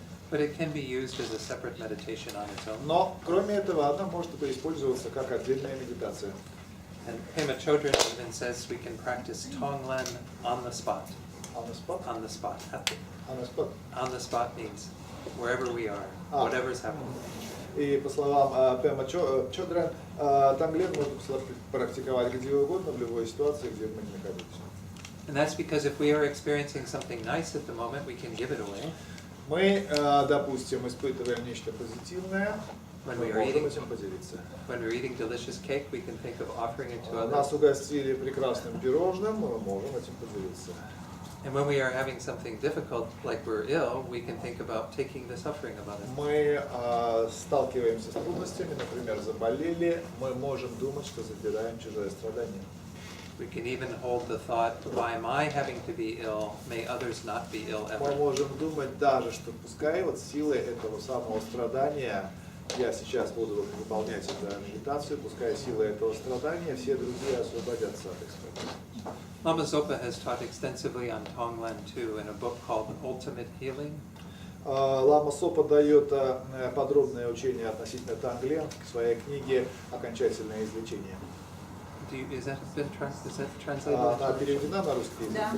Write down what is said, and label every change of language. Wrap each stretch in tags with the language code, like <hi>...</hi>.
<en>But it can be used as a separate meditation on its own.</en> <ru>Но, кроме этого, она может использоваться как отдельная медитация.</ru> <en>And Pema Chodron even says we can practice Tonglen on the spot. On the spot? On the spot. On the spot. On the spot means wherever we are, whatever's happening.</en> <ru>И по словам Пема Chodron, танглен можно практиковать где угодно, в любой ситуации, где мы не находимся.</ru> <en>And that's because if we are experiencing something nice at the moment, we can give it away.</en> <ru>Мы, допустим, испытываем нечто позитивное, мы можем этим поделиться.</ru> <en>When we're eating delicious cake, we can think of offering it to others.</en> <ru>Нас угостили прекрасным пирожным, мы можем этим поделиться.</ru> <en>And when we are having something difficult, like we're ill, we can think about taking the suffering of others.</en> <ru>Мы сталкиваемся с трудностями, например, заболели, мы можем думать, что забираем чужое страдание.</ru> <en>We can even hold the thought, why am I having to be ill? May others not be ill ever.</en> <ru>Мы можем думать даже, что пускай вот силой этого самого страдания, я сейчас буду выполнять эту медитацию, пускай силой этого страдания все другие освободятся от их страданий.</ru> <en>Lama Zopa has taught extensively on Tonglen too in a book called Ultimate Healing.</en> <ru>Лама Сопа дает подробное учение относительно танглен в своей книге «Окончательное излечение».</ru> <en>Is that translated?</en> <ru>Она переведена на русский язык?</ru>